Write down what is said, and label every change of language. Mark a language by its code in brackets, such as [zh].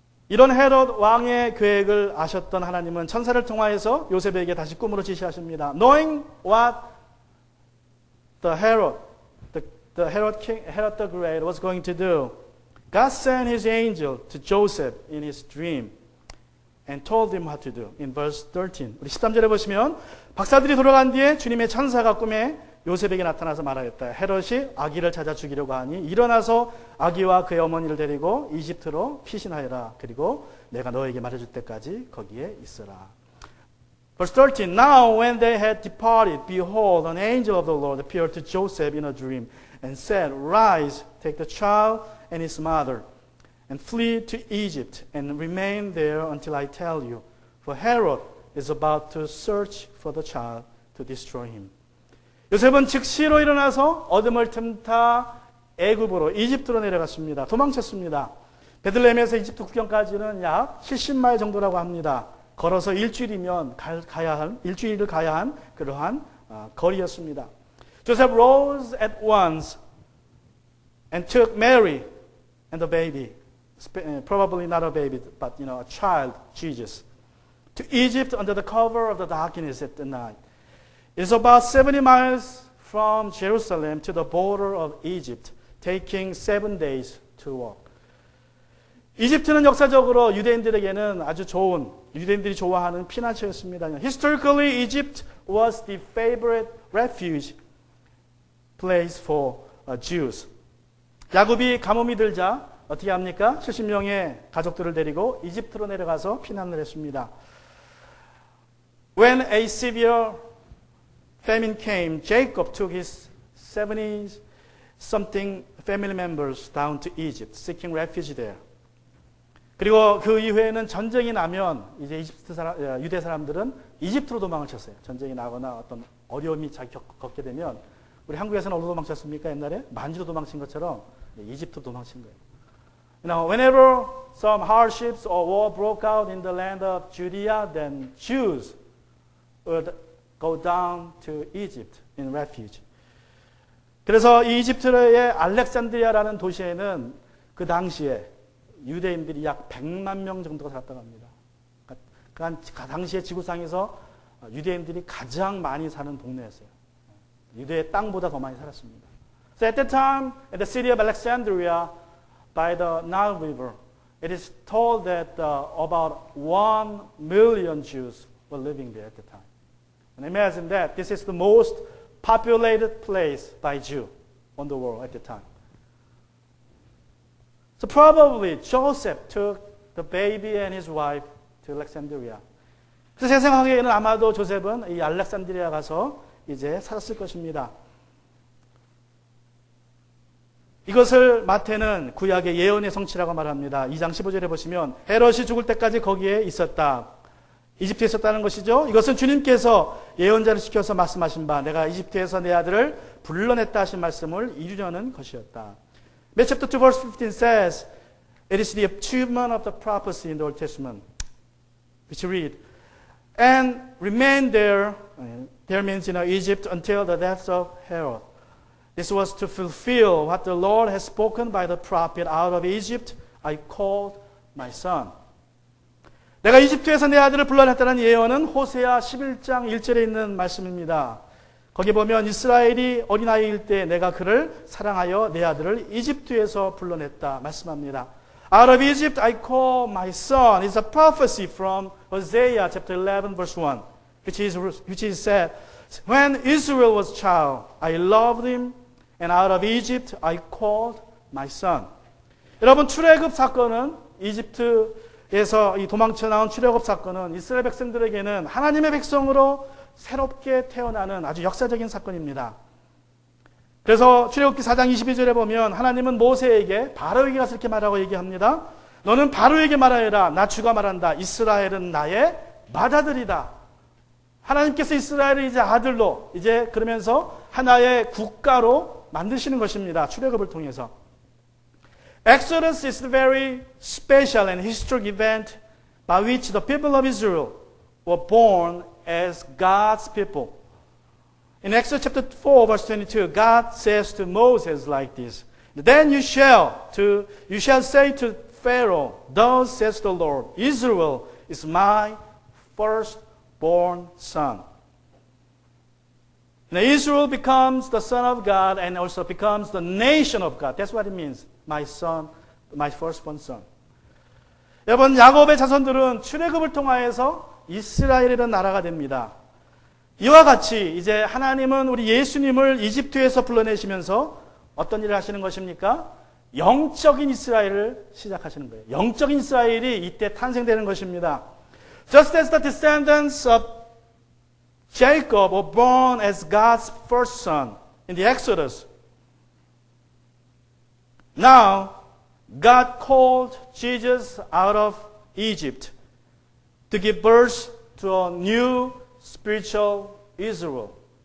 [ko] 이런 헤롯 왕의 계획을 아셨던 하나님은 천사를 통하여서 요셉에게 다시 꿈으로 지시하십니다. [en] Knowing what the Herod the Great was going to do, God sent his angel to Joseph in his dream and told him what to do. In verse 13. [ko] 우리 13절에 보시면 박사들이 돌아간 뒤에 주님의 천사가 꿈에 요셉에게 나타나서 말하였다. 헤롯이 아기를 찾아 죽이려고 하니 일어나서 아기와 그의 어머니를 데리고 이집트로 피신하여라. 그리고 내가 너에게 말해줄 때까지 거기에 있어라. [en] Verse 13. Now when they had departed, behold, an angel of the Lord appeared to Joseph in a dream and said, Rise, take the child and his mother, and flee to Egypt, and remain there until I tell you. For Herod is about to search for the child to destroy him. [ko] 요셉은 즉시로 일어나서 어둠을 틈타 애굽으로 이집트로 내려갔습니다. 도망쳤습니다. 베들레헴에서 이집트 국경까지는 약 70마일 정도라고 합니다. 걸어서 일주일을 가야 한 그러한 거리였습니다. [en] Joseph rose at once and took Mary and the baby, probably not a baby, but a child, Jesus, to Egypt under the cover of the darkness at the night. It is about 70 miles from Jerusalem to the border of Egypt, taking 7 days to walk. [ko] 이집트는 역사적으로 유대인들에게는 아주 좋은, 유대인들이 좋아하는 피난처였습니다. [en] Historically, Egypt was the favorite refuge place for Jews. [ko] 야곱이 가뭄이 들자 어떻게 합니까? 70명의 가족들을 데리고 이집트로 내려가서 피난을 했습니다. [en] When a severe famine came, Jacob took his 70-something family members down to Egypt, seeking refuge there. [ko] 그리고 그 이후에는 전쟁이 나면 이제 유대 사람들은 이집트로 도망을 쳤어요. 전쟁이 나거나 어떤 어려움이 겪게 되면 우리 한국에서는 어디로 도망쳤습니까? 옛날에 만주로 도망친 것처럼 이집트로 도망친 거예요. [en] Whenever some hardships or war broke out in the land of Judea, then Jews would go down to Egypt in refuge. [ko] 그래서 이 이집트의 알렉산드리아라는 도시에는 그 당시에 유대인들이 약 100만 명 정도가 살았다고 합니다. 그 당시에 지구상에서 유대인들이 가장 많이 사는 동네였어요. 유대의 땅보다 더 많이 살았습니다. [en] So at that time, at the city of Alexandria, by the Nile River, it is told that about 1 million Jews were living there at the time. And imagine that this is the most populated place by Jew on the world at the time. So probably Joseph took the baby and his wife to Alexandria. [ko] 그래서 제 생각에는 아마도 조셉은 이 알렉산드리아 가서 이제 살았을 것입니다. 이것을 마태는 구약의 예언의 성취라고 말합니다. 2장 15절에 보시면 헤롯이 죽을 때까지 거기에 있었다. 이집트에 있었다는 것이죠. 이것은 주님께서 예언자를 시켜서 말씀하신 바 내가 이집트에서 내 아들을 불러냈다 하신 말씀을 이루려는 것이었다. [en] Matthew chapter 2 verse 15 says, it is the achievement of the prophecy in the Old Testament, which read, and remained there means Egypt until the death of Herod. This was to fulfill what the Lord has spoken by the prophet, out of Egypt I called my son. [ko] 내가 이집트에서 내 아들을 불러냈다는 예언은 호세아 11장 1절에 있는 말씀입니다. 거기 보면 이스라엘이 어린아이일 때 내가 그를 사랑하여 내 아들을 이집트에서 불러냈다 말씀합니다. [en] Out of Egypt I call my son is a prophecy from Hosea chapter 11 verse 1, which is said, when Israel was child, I loved him, and out of Egypt I called my son. [ko] 여러분 출애굽 사건은 이집트에서 이 도망쳐 나온 출애굽 사건은 이스라엘 백성들에게는 하나님의 백성으로 새롭게 태어나는 아주 역사적인 사건입니다. 그래서 출애굽기 4장 22절에 보면 하나님은 모세에게 바로에게 가서 이렇게 말하고 얘기합니다. 너는 바로에게 말하여라. 나 주가 말한다. 이스라엘은 나의 맏아들이다. 하나님께서 이스라엘을 이제 아들로 이제 그러면서 하나의 국가로 만드시는 것입니다. 출애굽을 통해서. [en] Exodus is a very special and historic event by which the people of Israel were born as God's people. In Exodus chapter 4 verse 22, God says to Moses like this, then you shall say to Pharaoh, thus says the Lord, Israel is my firstborn son. Now Israel becomes the son of God and also becomes the nation of God. That's what it means. My son, my firstborn son. [ko] 여러분, 야곱의 자손들은 출애굽을 통하여서 이스라엘이라는 나라가 됩니다. 이와 같이 이제 하나님은 우리 예수님을 이집트에서 불러내시면서 어떤 일을 하시는 것입니까? 영적인 이스라엘을 시작하시는 거예요. 영적인 이스라엘이 이때 탄생되는 것입니다. [en] Just as the descendants of Jacob were born as God's first son in the Exodus, now God called Jesus out of Egypt to give birth to a new spiritual Israel.